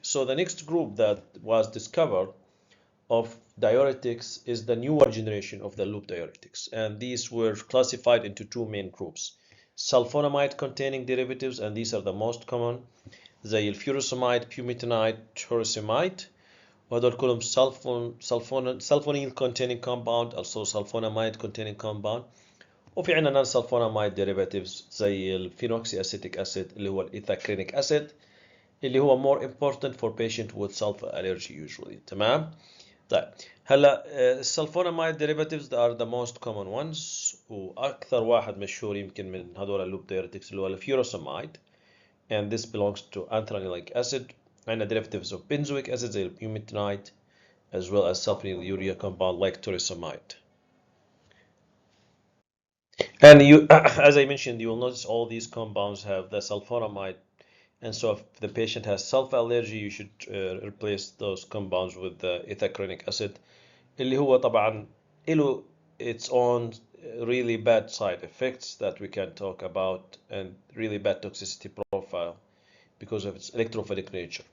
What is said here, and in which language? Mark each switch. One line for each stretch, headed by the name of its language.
English: So the next group that was discovered of diuretics is the newer generation of the loop diuretics, and these were classified into two main groups: sulfonamide containing derivatives, and these are the most common, زي الفيروساميد, bumetanide, torsemide،
Arabic: وهدول كلهم
English: sulfonyl containing compound, also sulfonamide containing compound.
Arabic: وفي عندنا
English: non sulfonamide derivatives
Arabic: زي الفينوكسي
English: acetic acid
Arabic: اللي هو الايثاكرينيك
English: acid
Arabic: اللي هو
English: more important for patient with sulfur allergy usually.
Arabic: تمام؟ طيب هلا السلفوناميد
English: derivatives are the most common ones،
Arabic: واكثر واحد مشهور يمكن من هذول اللوب diuretics اللي هو الفيروساميد،
English: and this belongs to anthranilic acid.
Arabic: عندنا
English: derivatives of benzoic acid زي البيوميتانide as well as sulfonylurea compound like torsemide. And you, as I mentioned, you will notice all these compounds have the sulfonamide, and so if the patient has sulfur allergy, you should replace those compounds with the ethacronic acid
Arabic: اللي هو طبعا له
English: its own really bad side effects that we can talk about, and really bad toxicity profile because of its electrophilic nature.